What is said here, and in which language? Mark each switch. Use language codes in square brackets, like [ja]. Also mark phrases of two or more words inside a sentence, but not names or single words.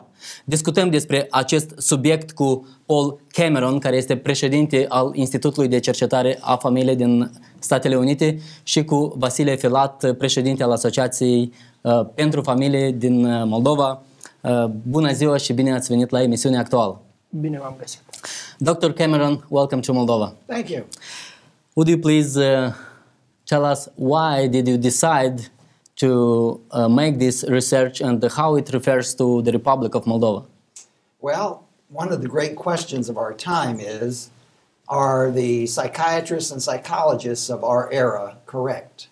[ro] Discutăm despre acest subiect cu Paul Cameron, care este președinte al Institutului de Cercetare a Familiei din Statele Unite, și cu Vasile Filat, președinte al Asociației Pentru Familie din Moldova. Bună ziua și bine ați venit la emisiunea actuală. Bine v-am găsit. [en] Dr. Cameron, welcome to Moldova. Thank you. Would you please tell us why did you decide to make this research and how it refers to the Republic of Moldova? Well, one of the great questions of our time is, are the psychiatrists and psychologists of our era correct?